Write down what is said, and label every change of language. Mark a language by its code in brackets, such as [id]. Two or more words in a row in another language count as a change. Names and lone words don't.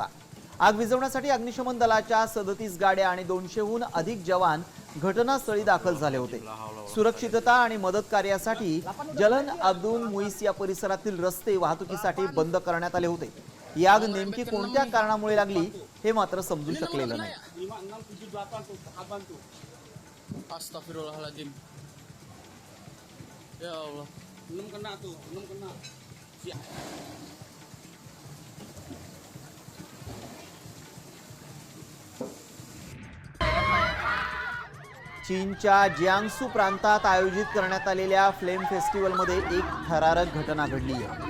[mr] आग विझवण्यासाठी अग्निशमन दलाच्या 37 गाड्या आणि 200हून अधिक जवान घटनास्थळी दाखल झाले होते। सुरक्षितता आणि मदत कार्यासाठी जलन अब्दुल मुईस या परिसरातील रस्ते वाहतुकीसाठी बंद करण्यात आले होते। ही आग नेमकी कोणत्या कारणामुळे लागली हे मात्र समजू शकलेलं नाही। [ar] Astagfirullahaladzim. يا الله. [id] Belum kena tuh, belum kena. [mr] चीनच्या जियांगसू प्रांतात आयोजित करण्यात आलेल्या फ्लेम फेस्टिवलमध्ये एक थरारक घटना घडली आहे।